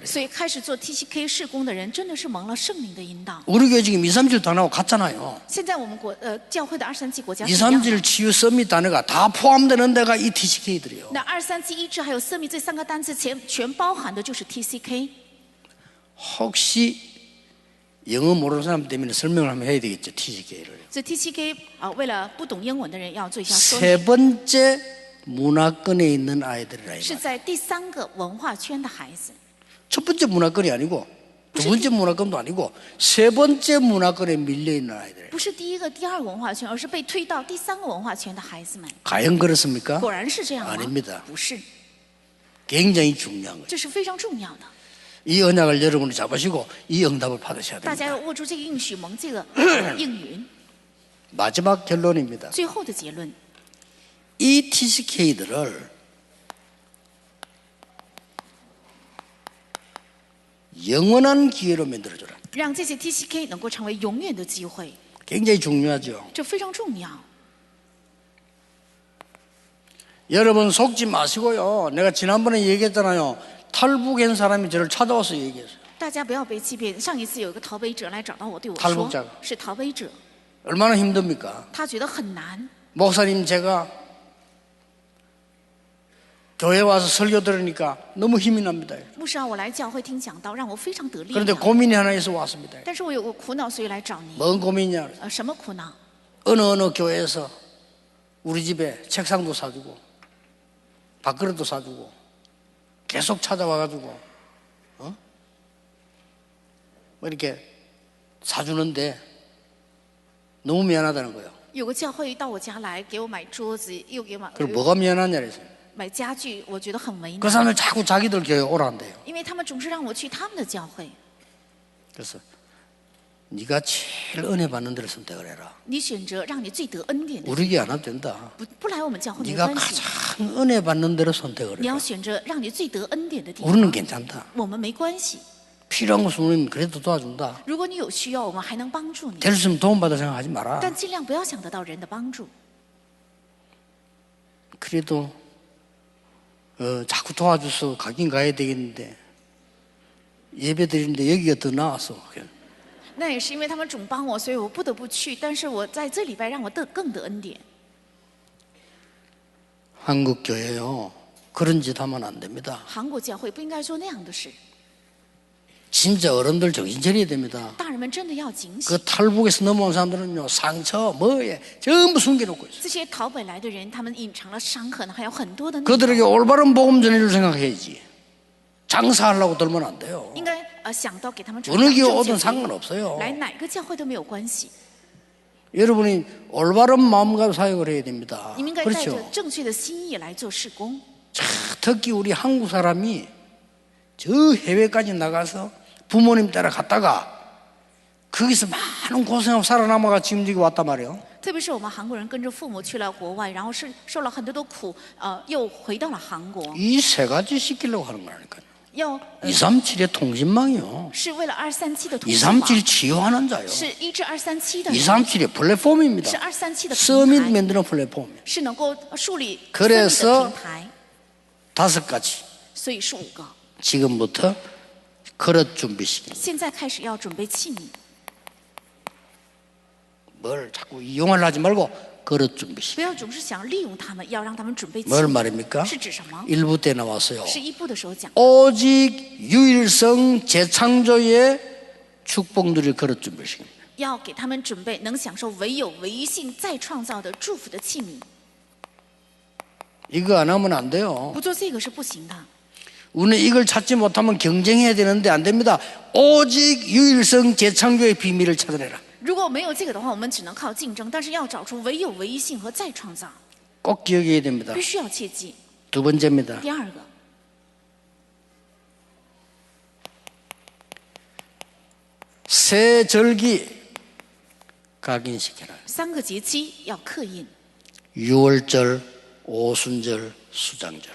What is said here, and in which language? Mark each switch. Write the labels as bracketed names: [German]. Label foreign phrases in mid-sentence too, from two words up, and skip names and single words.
[Chinese] 所以开始做 TCK 事工的人，真的是蒙了圣灵的引导。 [Korean] 우리 교회 지금 237 단어가 같잖아요. [Chinese] 现在我们教会的237国家是一样的。 [Korean] 237 치유 서밋 단어가 다 포함되는 데가 이 TCK들이에요. [Chinese] 那237医治还有色密这3个单词全包含的就是 TCK。 [Korean] 혹시 영어 모르는 사람 때문에 설명을 한번 해야 되겠죠, TCK를. [Chinese] 所以 TCK为了不懂英文的人要做一下说明， [Korean] 세 번째 문화권에 있는 아이들이라. [Chinese] 是在第3个文化圈的孩子， [Korean] 첫 번째 문화권이 아니고 두 번째 문화권도 아니고 세 번째 문화권에 밀려 있는 아이들. [Chinese] 不是第1个、第2个文化圈，而是被推到第3个文化圈的孩子们。 [Korean] 과연 그렇습니까? [Chinese] 果然是这样吗？ [Korean] 아닙니다. [Chinese] 不是， [Korean] 굉장히 중요한 거예요. [Chinese] 这是非常重要的。 [Korean] 이 언약을 여러분이 잡으시고 이 응답을 받으셔야 [Chinese] 大 [Korean] 됩니다. [Chinese] 家要握住这个应许，蒙这个应允。 [Korean] 마지막 결론입니다. [Chinese] 最后的结论， [Korean] 이 TCK들을 영원한 기회로 만들어줘라. [Chinese] 让这些 TCK 能够成为永远的机会， [Korean] 굉장히 중요하죠. [Chinese] 这非常重要。 [Korean] 여러분 속지 마시고요. 내가 지난번에 얘기했잖아요. 탈북한 사람이 저를 찾아와서 얘기했어요. [Chinese] 大家不要被欺骗。上一次有一个逃北者来找到我，对我 [Korean] 탈북 [Chinese] 说 [Korean] 자가 [Chinese] 是逃北者， [Korean] 얼마나 힘듭니까? [Chinese] 他觉得很难。 [Korean] 목사님 제가 교회 와서 설교 들으니까 너무 힘이 납니다. [Chinese] 牧师啊，我来教会听讲道，让我非常得力 [Korean] 그런데 [Chinese] 量。 [Korean] 고민이 하나 있어 왔습니다. [Chinese] 但是我有个苦恼，所以来找您。 [Korean] 뭔 고민이냐? [Chinese] 什么苦恼？ [Korean] 어느 교회에서 우리 집에 책상도 사주고 밥그릇도 사주고 계속 찾아와가지고 뭐 이렇게 사주는데 너무 미안하다는 거예요. [Chinese] 有个教会到我家来，给我买桌子，又给我 [Korean] 그럼 뭐가 미안하냐 그랬어요. [Chinese] 买家具，我觉得很为 [Korean] 그 [Chinese] 难， [Korean] 사람들 자꾸 자기들 교회 오란대요. [Chinese] 因为他们总是让我去他们的教会。 [Korean] 그래서 네가 제일 은혜 받는 데를 선택을 해라. [Chinese] 你选择让你最得恩典的， [Korean] 우리 교회 안 와도 된다. [Chinese] 不来我们教会没 [Korean] 네가 [Chinese] 关系。 [Korean] 가장 은혜 받는 데를 선택을 [Chinese] 你 [Korean] 해라. [Chinese] 要选择让你最得恩典的地方。 [Korean] 우리는 괜찮다. [Chinese] 我们没关系。 [Korean] 필요한 것은 우리는 그래도 도와준다. [Chinese] 如果你有需要，我们还能帮助你， [Korean] 될 수 있으면 도움받을 생각하지 마라. [Chinese] 但尽量不要想得到人的帮助。 [Korean] 그래도 자꾸 도와줘서 가긴 가야 되겠는데 예배 드리는데 여기가 더 나아서 [Chinese] 那也是因为他们总帮我，所以我不得不去。但是我在这礼拜让我更得恩典。 [Korean] 한국 교회요 그런 짓 하면 안 됩니다. [Chinese] 韩国教会不应该做那样的事， [Korean] 진짜 어른들 정신 차려야 됩니다. [Chinese] 大人们真的要警醒。 [Korean] 그 탈북에서 넘어온 사람들은요 상처 뭐에 전부 숨겨놓고 있어요. [Chinese] 这些逃北来的人，他们隐藏了伤痕，还有很多的内容。 [Korean] 그들에게 올바른 복음 전해줄 생각해야지. 장사하려고 들면 안 돼요. [Chinese] 应该想到给他们传 [Korean] 어느 [Chinese] 讲 [Korean] 교회 [Chinese] 正 [Korean] 오든 [Chinese] 确的福音 [Korean] 상관없어요. [Chinese] 来哪个教会都没有关系。 [Korean] 여러분이 올바른 마음과 사역을 해야 됩니다. [Chinese] 你们应该带着 [Korean] 그렇죠? [Chinese] 正确的心意来做事工。 [Korean] 특히 우리 한국 사람이 저 해외까지 나가서 부모님 따라 갔다가 거기서 많은 고생하고 살아남아가 지금 여기 왔단 말이에요. [Chinese] 特别是我们韩国人跟着父母去了国外，然后是受了很多的苦，又回到了韩国， [Korean] 이 세 가지 시키려고 하는 거라니까요. [Chinese] 要 [Korean] 237의 통신망이요. [Chinese] 是为了237的同行网， [Korean] 237 치유하는 자요. [Chinese] 是医治237的人， [Korean] 237의 플랫폼입니다. [Chinese] 是237的 [Korean] 서밋 [Chinese] 平台， [Korean] 만드는 플랫폼. [Chinese] 是能够树立 [Korean] 그래서 [Chinese] 生命的平台， [Korean] 5가지. [Chinese] 所以是5个。 [Korean] 지금부터 그릇 준비 시기. [Chinese] 现在开始要准备器皿， [Korean] 뭘 자꾸 이용하려 하지 말고 그릇 준비 시기. [Chinese] 不要总是想利用他们，要让他们准备器 [Korean] 뭘 [Chinese] 皿。 [Korean] 말입니까? [Chinese] 是指什么？ [Korean] 1부 때 나왔어요. [Chinese] 是1部的时候讲， [Korean] 오직 유일성 재창조의 축복 누릴 그릇 준비 시기. [Chinese] 要给他们准备能享受唯有唯一性再创造的祝福的器皿。 [Korean] 이거 안 하면 안 돼요. [Chinese] 不做这个是不行的。 [Korean] 우리는 이걸 찾지 못하면 경쟁해야 되는데 안 됩니다. 오직 유일성 재창조의 비밀을 찾아내라. [Chinese] 如果没有这个的话，我们只能靠竞争，但是要找出唯有唯一性和再创造， [Korean] 꼭 기억해야 됩니다. [Chinese] 必须要切记。 [Korean] 두 번째입니다. [Chinese] 第二个， [Korean] 새 절기 각인시켜라. [Chinese] 3 个节期要刻印， [Korean] 유월절, 오순절, 수장절.